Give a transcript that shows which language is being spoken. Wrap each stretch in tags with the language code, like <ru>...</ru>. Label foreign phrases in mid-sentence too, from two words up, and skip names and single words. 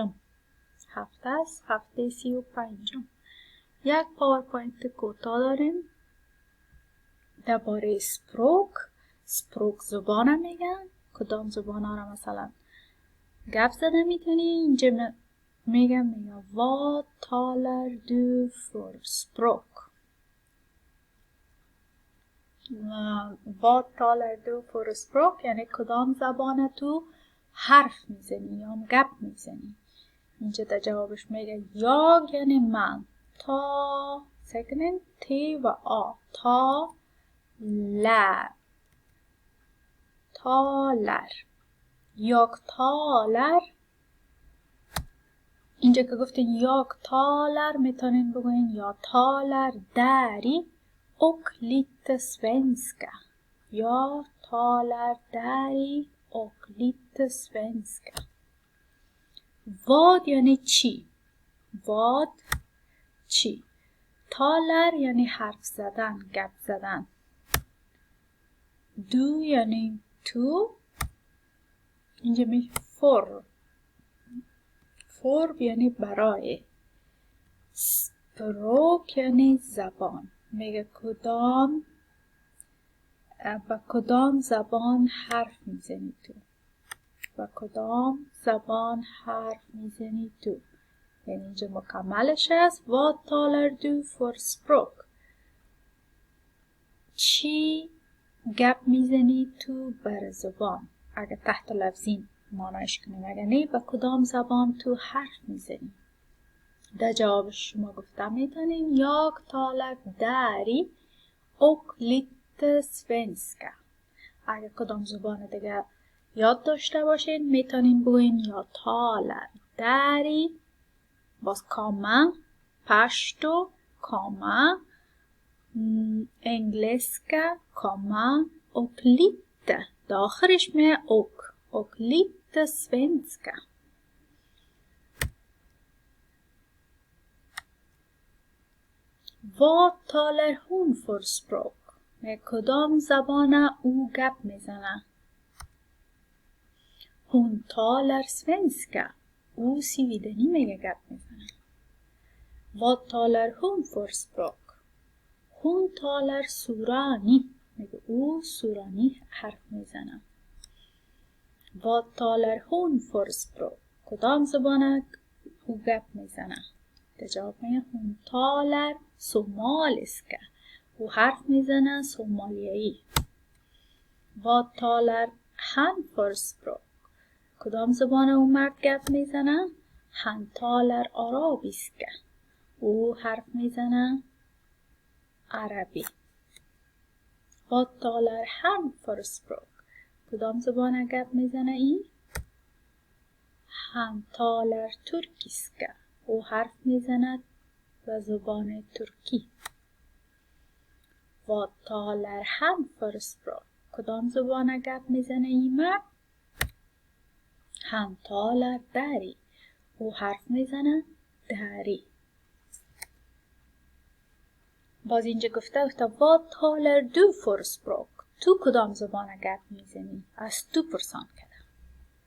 <fa>هفته است هفته 35. یک پاورپوینت کوتاه داریم درباره سپروک زبانه میگن. کدام زبان ها را مثلا گپ زده میتونی. اینجا میگم</fa> <sv>what talar du för språk. Vad talar du för språk</sv> <fa>یعنی کدام زبان تو حرف میزنی یا گپ میزنی. اینجا در جوابش میگه jag یعنی من. تا سکنن ت و آ. تا لر. تالر.</fa> <sv>jag talar.</sv> <fa>اینجا که گفتین</fa> <sv>jag talar</sv> <fa>میتونین بگوین</fa> <sv>jag talar dari och lite svenska. Jag talar dari och lite svenska.</sv> <fa>vad یعنی چی. vad چی. talar یعنی حرف زدن، گپ زدن. du یعنی تو. اینجا می for یعنی برای. språk یعنی زبان. میگه با کدام زبان حرف میزنی تو. با کدام زبان حرف میزنی تو. یعنی اینجا مکملش است.</fa> <sv>Vad talar du för språk.</sv> <fa>چی گپ میزنی تو بر زبان. اگه تحت لفظین معنیش کنیم، اگه نه با کدام زبان تو حرف میزنی. در جوابش شما گفتم میتونین</fa> <sv>jag talar dari och lite svenska.</sv> <fa>اگه کدام زبان دیگه یاد داشته باشین میتونین بگوین</fa> <sv>jag talar dari</sv> <fa>باز کاما پشتو کاما engelska کاما</fa> <sv>och lite</sv> <fa>داخلش</fa> <sv>med och lite svenska. Vad talar hon för språk.</sv> <fa>med کدام زبان او گپ میزنه.</fa> <sv>hon talar svenska.</sv> <fa>او سویدنی میگه گپ میزنه.</fa> <sv>Vad talar hon för språk. hon talar surani.</sv> <fa>میگه او سورانی حرف میزنه.</fa> <sv>Vad talar hon för språk.</sv> <fa>کدام زبان او گپ میزنه. در جواب میگه</fa> <sv>hon talar somaliska.</sv> <fa>او حرف میزنه سومالیایی.</fa> <sv>Vad talar han för språk.</sv> <fa>کدام زبان او مرد گپ میزنه.</fa> <sv>han talar arabiska.</sv> <fa>او حرف میزنه عربی.</fa> <sv>Vad talar han för språk.</sv> <fa>کدام زبان گپ میزنه این.</fa> <sv>han talar turkiska.</sv> <fa>او حرف میزنه به زبان ترکی.</fa> <sv>Vad talar han för språk.</sv> <fa>کدام زبان گپ میزنه این مرد.</fa> <sv>han talar dari.</sv> <fa>او حرف میزنه dari. باز اینجا گفته</fa> <sv>Vad talar du för språk.</sv> <fa>تو کدام زبان گپ میزنی. از تو پرسان کرده.</fa>